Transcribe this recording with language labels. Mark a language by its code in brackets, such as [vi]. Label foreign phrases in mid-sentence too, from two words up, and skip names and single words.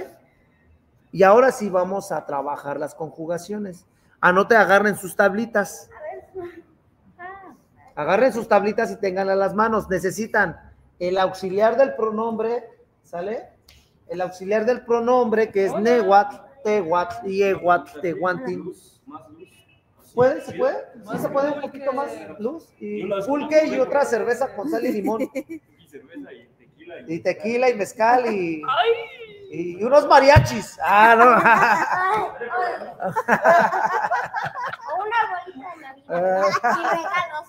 [es] Y ahora sí vamos a trabajar las conjugaciones. Anote, agarren sus tablitas. Agarren sus tablitas y ténganlas en las manos. Necesitan el auxiliar del pronombre, ¿sale? El auxiliar del pronombre que es [nah] nehuatl, tehuatl, yehuatl, tehuantin. [es] ¿Puede? ¿Se puede? ¿Sí se puede un poquito más luz? Y pulque y otra cerveza con sal y limón. Y tequila y mezcal y unos mariachis. Ah, no. O una bolita de Navidad y regalos.